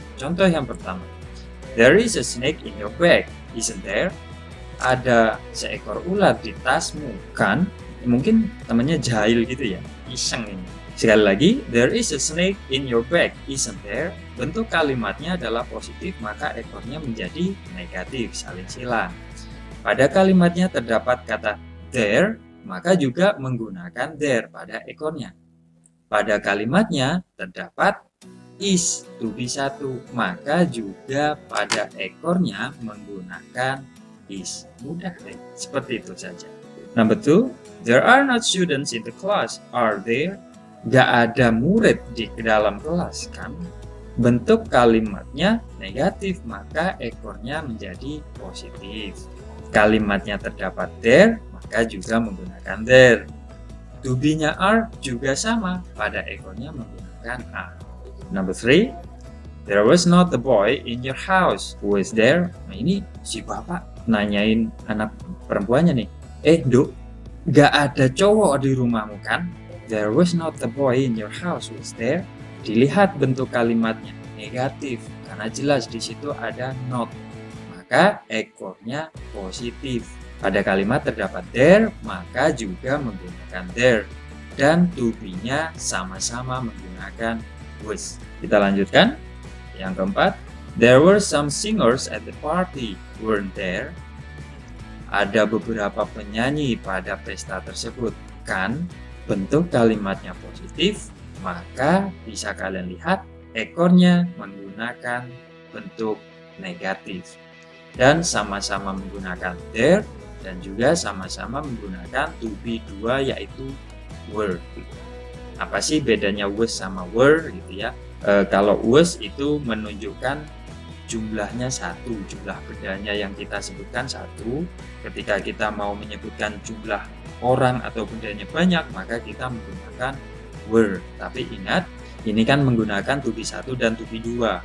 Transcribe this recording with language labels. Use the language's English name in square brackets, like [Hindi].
[Indonesian] Contoh yang pertama, [English] there is a snake in your bag, isn't there? [Indonesian] Ada seekor ular di tasmu, kan? Mungkin temannya jahil gitu ya, iseng ini. Sekali lagi, [English] there is a snake in your bag, isn't there? [Indonesian] Bentuk kalimatnya adalah positif, maka ekornya menjadi negatif, saling silang. Pada kalimatnya terdapat kata there, maka juga menggunakan there pada ekornya. Pada kalimatnya terdapat is, to be 1, maka juga pada ekornya menggunakan is. Mudah deh, seperti itu saja. [English] Number 2, there are not students in the class, are there? [Indonesian] Gak ada murid di dalam kelas, kan? Bentuk kalimatnya negatif, maka ekornya menjadi positif. Kalimatnya terdapat there, maka juga menggunakan there. To be-nya are juga sama, pada ekornya menggunakan are. [English] Number 3, there was not the boy in your house, who is there? [Indonesian] Nah, ini si bapak nanyain anak perempuannya nih, Dok, gak ada cowok di rumahmu, kan? [English] There was not the boy in your house, was there? [Indonesian] Dilihat bentuk kalimatnya negatif, karena jelas di situ ada not. Maka ekornya positif. Pada kalimat terdapat there, maka juga menggunakan there. Dan to be-nya sama-sama menggunakan was. Kita lanjutkan. Yang keempat, [English] there were some singers at the party, weren't there? [Indonesian] Ada beberapa penyanyi pada pesta tersebut, kan? Bentuk kalimatnya positif, maka bisa kalian lihat ekornya menggunakan bentuk negatif. Dan sama-sama menggunakan there, dan juga sama-sama menggunakan to be 2, yaitu were. Apa sih bedanya was sama were gitu ya? Kalau was itu menunjukkan jumlahnya satu, jumlah bendanya yang kita sebutkan satu. Ketika kita mau menyebutkan jumlah orang atau bendanya banyak, maka kita menggunakan were. Tapi ingat, ini kan menggunakan to be 1 dan to be 2.